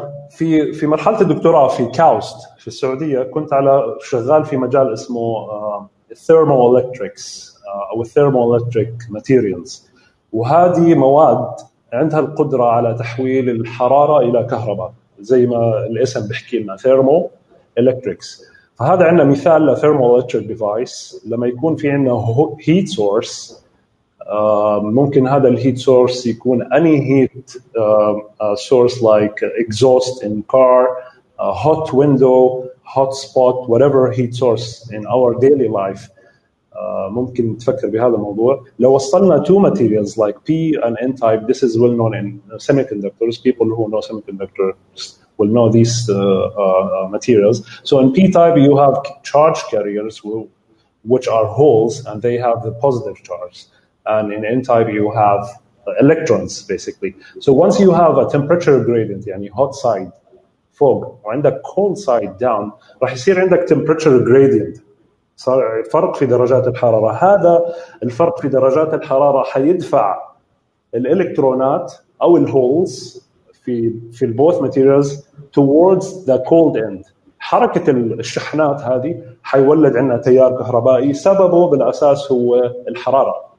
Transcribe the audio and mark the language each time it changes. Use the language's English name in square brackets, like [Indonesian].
[Arabic] في مرحلة الدكتوراه في كاوست في السعودية كنت شغال في مجال اسمه thermoelectrics أو thermoelectric materials، وهذه مواد عندها القدرة على تحويل الحرارة إلى كهرباء زي ما الاسم بيحكي لنا thermoelectrics. فهذا عندنا مثال ل thermoelectric device. لما يكون في عندنا heat source ممكن هذا [English] الهيت سورس [Arabic] يكون [English] any heat source like exhaust in car, hot window, hot spot, whatever heat source in our daily life. [Arabic] ممكن تفكر بهذا الموضوع. لو وصلنا [English] two materials like P and N type, this is well known in semiconductors. People who know semiconductors will know these materials. So in P type you have charge carriers which are holes and they have the positive charge. And in N type you have electrons basically. So once you have a temperature gradient, يعني hot side [Arabic] فوق وعندك [English] cold side down, [Arabic] راح يصير عندك [English] temperature gradient. [Arabic] صار فرق في درجات الحرارة. هذا الفرق في درجات الحرارة حيدفع الإلكترونات أو الهولز في البوث [English] materials towards the cold end. [Arabic] حركة الشحنات هذه حيولد عندنا تيار كهربائي سببه بالأساس هو الحرارة.